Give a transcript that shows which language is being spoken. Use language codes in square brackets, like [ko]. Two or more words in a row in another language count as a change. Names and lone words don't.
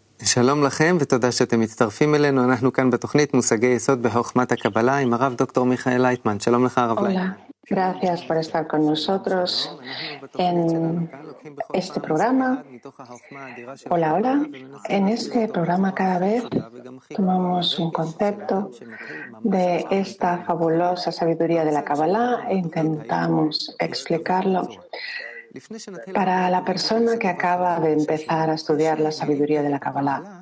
[he] שלום לכם ותודה שאתם מצטרפים אלינו. אנחנו כאן בתוכנית מושגי יסוד בחוכמת הקבלה עם הרב דוקטור מיכאל לייטמן. שלום לך הרב לייטמן. [es] Hola, gracias por estar con nosotros en este programa. Hola, hola. En este programa cada vez tomamos un concepto de esta fabulosa sabiduría de la Kabbalah e intentamos explicarlo para la persona que acaba de empezar a estudiar la sabiduría de la Kabbalah.